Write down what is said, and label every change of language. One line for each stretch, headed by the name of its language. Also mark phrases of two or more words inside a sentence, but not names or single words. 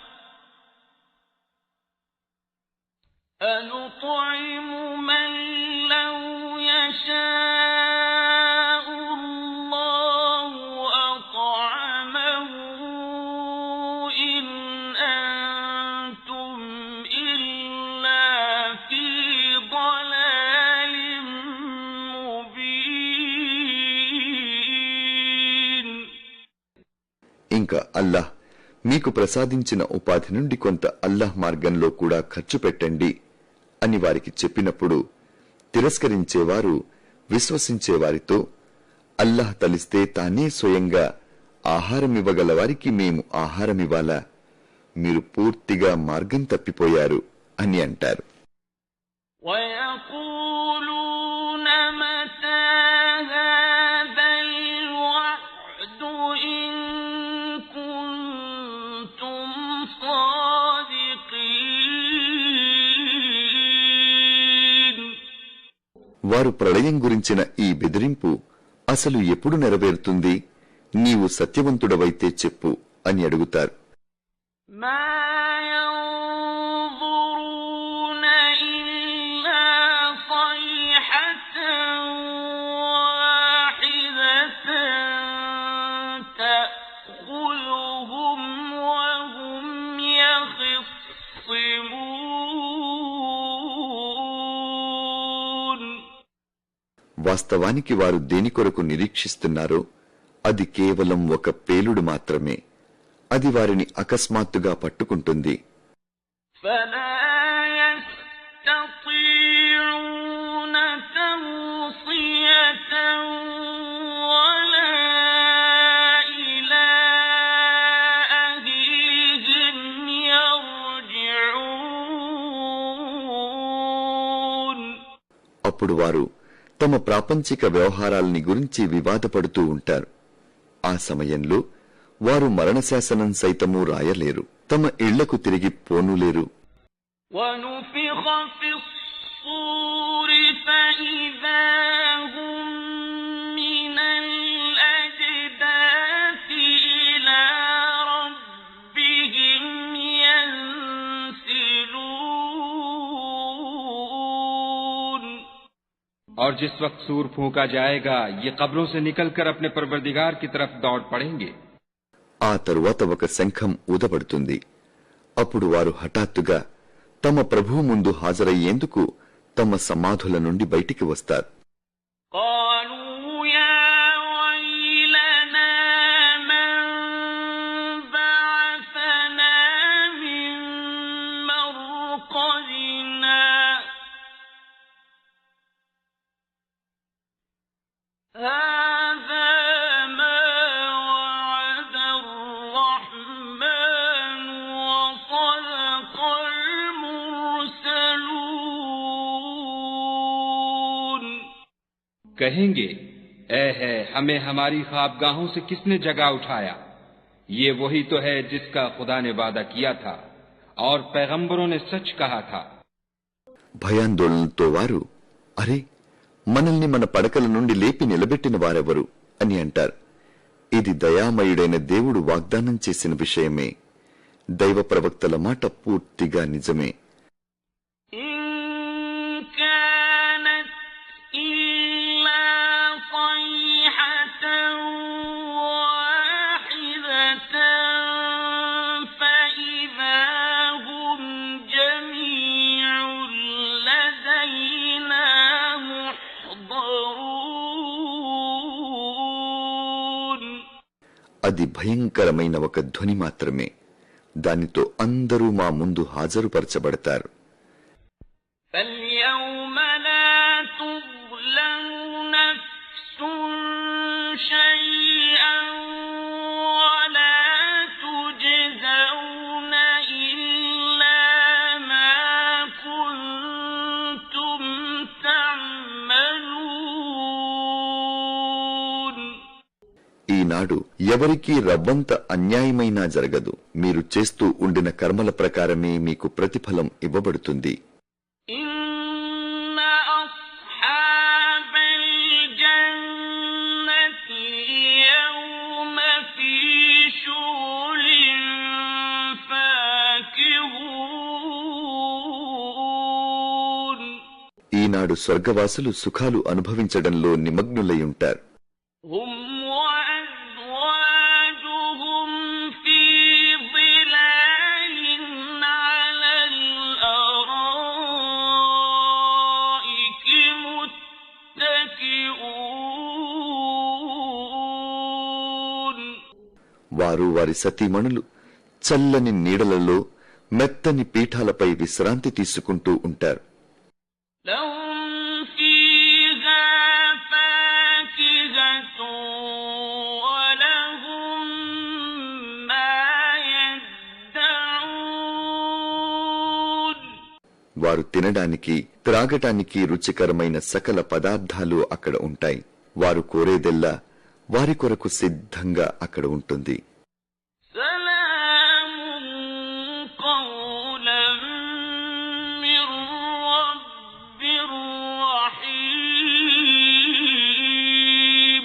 Arabic: أَنُطْعِمُ مَن لَّوْ يَشَاءُ اللَّهُ أَطْعَمَهُ إِنْ أَنتُمْ إِلَّا فِي ضَلَالٍ مُبِينٍ.
Telugu: ఇంకా అల్లాహ్ మీకు ప్రసాదించిన ఉపాధి నుండి కొంత అల్లాహ్ మార్గంలో కూడా ఖర్చు పెట్టండి అని వారికి చెప్పినప్పుడు తిరస్కరించేవారు విశ్వసించేవారితో, అల్లాహ్ తలిస్తే తానే స్వయంగా ఆహారమివ్వగల వారికి మేము ఆహారమివ్వాలా? మీరు పూర్తిగా మార్గం తప్పిపోయారు అని అంటారు.
Arabic: وَيَقُولُونَ مَتَى هَذَا الْوَعْدُ إِن كُنتُمْ صَادِقِينَ.
Telugu: వారు ప్రళయం గురించిన ఈ బెదిరింపు అసలు ఎప్పుడు నెరవేరుతుంది? నీవు సత్యవంతుడవైతే చెప్పు అని అడుగుతారు.
Arabic: مَا يَنظُرُونَ إِلَّا صَيْحَةً وَاحِدَةً تَأْخُذُهُمْ وَهُمْ يَخِصِّمُونَ.
Telugu: వాస్తవానికి వారు దేని కొరకు నిరీక్షిస్తున్నారో అది కేవలం ఒక పేలుడు మాత్రమే. అది వారిని అకస్మాత్తుగా పట్టుకుంటుంది.
Arabic: فَلَا يَسْتَطِيعُونَ تَوْصِيَةً وَلَا إِلَىٰ أَهْلِهِمْ يَرْجِعُونَ.
Telugu: అప్పుడు వారు తమ ప్రాపంచిక వ్యవహారాల్ని గురించి వివాదపడుతూ ఉంటారు. ఆ సమయంలో వారు మరణశాసనం సైతము రాయలేరు, తమ ఇళ్లకు తిరిగి పోనులేరు.
Arabic: ونفخ في الصور فإذا هم من الأجداث إلى ربهم ينسلون.
Urdu: اور جس وقت صور پھونکا جائے گا یہ قبروں سے نکل کر اپنے پروردگار کی طرف دوڑ پڑیں گے.
Telugu: ఆ తరువాత ఒక శంఖం ఊదబడుతుంది. అప్పుడు వారు హఠాత్తుగా తమ ప్రభువు ముందు హాజరయ్యేందుకు తమ సమాధుల నుండి బయటికి వస్తారు.
Arabic: قالوا يا ويلنا من بعثنا من مرقدنا هذا ما وعد الرحمن وصدق المرسلون.
Urdu: کہیں گے، اے ہے ہمیں ہماری خوابگاہوں سے کس نے جگا اٹھایا. یہ وہی تو ہے جس کا خدا نے وعدہ کیا تھا اور پیغمبروں نے سچ کہا تھا.
Telugu: భయాందోళనతో వారు, అరే, మనల్ని మన పడకల నుండి లేపి నిలబెట్టిన వారెవరు అని అంటారు. ఇది దయామయుడైన దేవుడు వాగ్దానం చేసిన విషయమే. దైవ ప్రవక్తల మాట పూర్తిగా నిజమే.
Arabic: إن كانت إلا صيحة واحدة فإذا هم جميع لدينا محضرون.
Telugu: అది భయంకరమైన ఒక ధ్వని మాత్రమే. దానితో అందరూ మా ముందు హాజరుపరచబడతారు.
Arabic: فاليوم لا تظلم نفس شيئا ولا تجزون إلا ما كنتم تعملون.
Telugu: ఈనాడు ఎవరికీ రవ్వంత అన్యాయమైనా జరగదు. మీరు చేస్తూ ఉండిన కర్మల ప్రకారమే మీకు ప్రతిఫలం ఇవ్వబడుతుంది.
Arabic: إن أصحاب الجنة اليوم في شغل فاكهون.
Telugu: ఈనాడు స్వర్గవాసులు సుఖాలు అనుభవించడంలో నిమగ్నులై ఉంటారు.
Arabic: هم وأزواجهم في ظلال على الأرائك متكئون.
Telugu: వారు వారి సతీమణులు చల్లని నీడలలో మెత్తని పీఠాలపై విశ్రాంతి తీసుకుంటూ ఉంటారు.
Arabic: لهم فيها فاكهة ولهم ما يدعون.
Telugu: వారు తినడానికి త్రాగటానికి రుచికరమైన సకల పదార్థాలు అక్కడ ఉంటాయి. వారు కోరేదెల్లా వారి కొరకు సిద్ధంగా అక్కడ ఉంటుంది.
Arabic: سلام قولا من رب رحيم.